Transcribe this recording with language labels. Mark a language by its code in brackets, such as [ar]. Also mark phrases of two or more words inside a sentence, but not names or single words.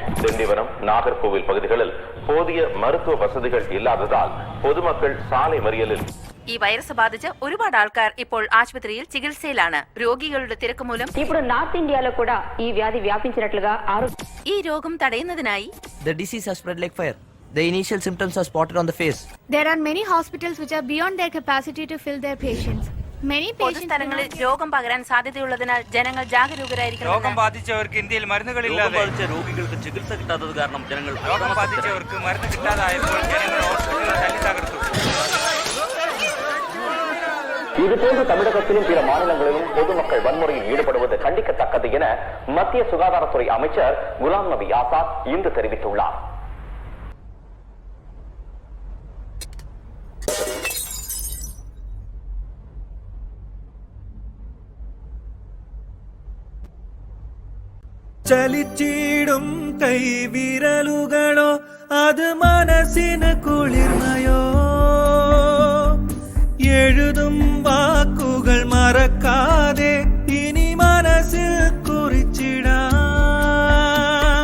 [ta] திண்டிவனம், நாகர்கோவில் பகுதிகளில் போதிய மருத்துவ வசதிகள் இல்லாததால் பொதுமக்கள் சாலை மறியலில். [ml] ഈ വൈറസ് ബാധിച്ച് ഒരുപാട് ആൾക്കാർ ഇപ്പോൾ ആശുപത്രിയിൽ ചികിത്സയിലാണ്. രോഗികളുടെ തിരക്ക് മൂലം [te] ఇప్పుడు నార్త్ ఇండియాలో కూడా ఈ వ్యాధి వ్యాపించినట్లుగా [ml] ഈ രോഗം തടയുന്നതിനായി [en] The disease has spread like fire. The initial symptoms are spotted on the face. There are many hospitals which are beyond their capacity to fill their patients. Many patients [ml] പൊതുസ്ഥലങ്ങളിൽ രോഗം പകരാൻ സാധ്യതയുള്ളതിനാൽ ജനങ്ങൾ ജാഗരൂകരായിരിക്കണം. രോഗം ബാധിച്ചവർക്ക് ഇന്ത്യയിൽ മരുന്നുകളില്ലാതെ രോഗികൾക്ക് ചികിത്സ കിട്ടാത്തത് കാരണം ജനങ്ങൾ രോഗം ബാധിച്ചവർക്ക് മരുന്ന് കിട്ടാതായപ്പോൾ ജനങ്ങൾ ഹോസ്പിറ്റലുകൾ തല്ലി തകർത്തു. [ta] இதுபோன்று தமிழகத்திலும் பிற மாநிலங்களிலும் பொதுமக்கள் வன்முறையில் ஈடுபடுவது கண்டிக்கத்தக்கது என மத்திய சுகாதாரத்துறை அமைச்சர் குலாம் நபி ஆசாத் இன்று தெரிவித்துள்ளார். [ml] ചലിച്ചിടും കൈവിരലുകളോ അത് മനസ്സിന് കുളിർമയോ, എഴുതും വാക്കുകൾ മറക്കാതെ ഇനി മനസ്സിൽ കുറിച്ചിടാം.